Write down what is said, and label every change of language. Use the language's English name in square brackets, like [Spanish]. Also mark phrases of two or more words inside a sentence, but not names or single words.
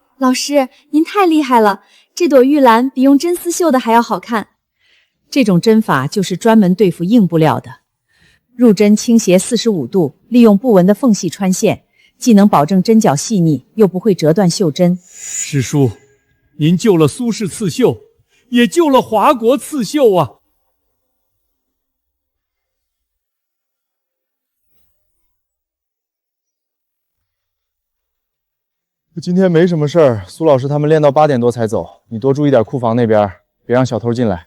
[Chinese] 老師，您太厲害了，這朵玉蘭比用真絲繡的還要好看。這種針法就是專門對付硬布料的，入針傾斜45度，利用布紋的縫隙穿線。既能保證針腳細膩，又不會折斷繡針。師叔，您救了蘇氏刺繡，也救了華國刺繡啊！今天没什么事儿，蘇老師他們練到8點多才走，你多注意點庫房那邊，別讓小偷進來。